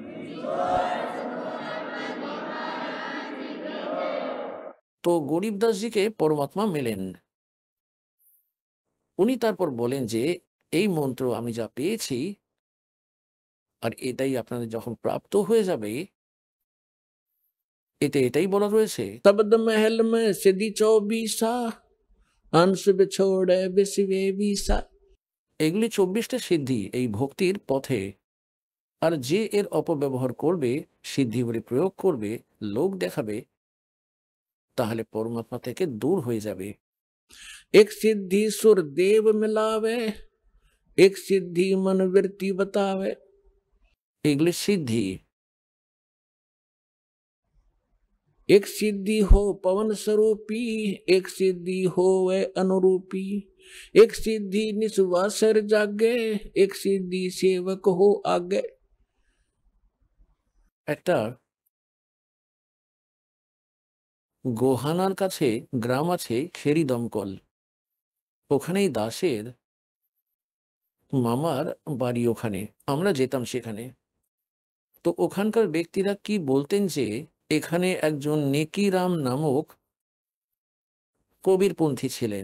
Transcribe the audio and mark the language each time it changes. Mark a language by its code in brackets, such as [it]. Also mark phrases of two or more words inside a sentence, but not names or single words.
[bn] তো গরিবদাসজিকে পরমাত্মা মেলেন। উনি তারপর বলেন যে এই মন্ত্র আমি যা পেয়েছি, আর এটাই আপনাদের যখন প্রাপ্ত হয়ে যাবে, এতে এটাই বলা রয়েছে, [hi] तबद महल मे सिद्धि 24 अंश बिछोड़े बिसवे बीसा। [bn] এগুলি 24টা সিদ্ধি এই ভক্তির পথে। আর যে এর অপব্যবহার করবে, সিদ্ধিগুলি প্রয়োগ করবে, লোক দেখাবে, তাহলে পরমাত্মা থেকে দূর হয়ে যাবে। [hi] एक सिद्धि सुर देव मिलावे, एक सिद्धि मनवृत्ति बतावे। [bn] এগুলি সিদ্ধি। [hi] एक सिद्धि हो पवन स्वरूपी, एक सिद्धि हो वे अनुरूपी, एक सिद्धि निस्वासर जागे, एक सिद्धि सेवक हो आगे। [bn] একটা গোহানার কাছে গ্রাম আছে, খেরি দমকল। ওখানেই দাসের মামার বাড়ি, ওখানে আমরা যেতাম সেখানে। তো ওখানকার ব্যক্তিরা কি বলতেন যে এখানে একজন নেকিরাম নামক কবিরপন্থী ছিলেন।